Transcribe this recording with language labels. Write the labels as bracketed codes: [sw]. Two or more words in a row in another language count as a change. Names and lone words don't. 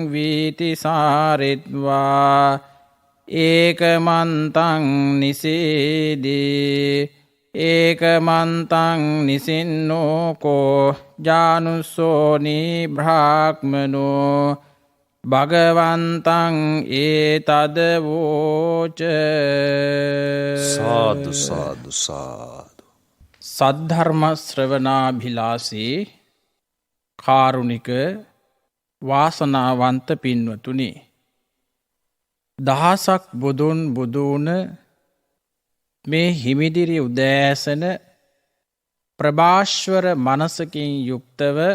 [pi] වීතිසාරිත්වා ඒකමන්තං නිසීදී ඒකමන්තං නිසින්නෝකෝ ජානුස්සෝනි බ්‍රාහ්මනෝ භගවන්තං ඒතදවෝච. සාදු සාදු සාදු. [si] සද්ධර්ම ශ්‍රවණාභිලාෂී කාරුණික වාසනාවන්ත පින්වතුනි, දහසක් බුදුන් බුදුන මේ හිමිදිරි උදෑසන ප්‍රභාස්වර මනසකින් යුක්තව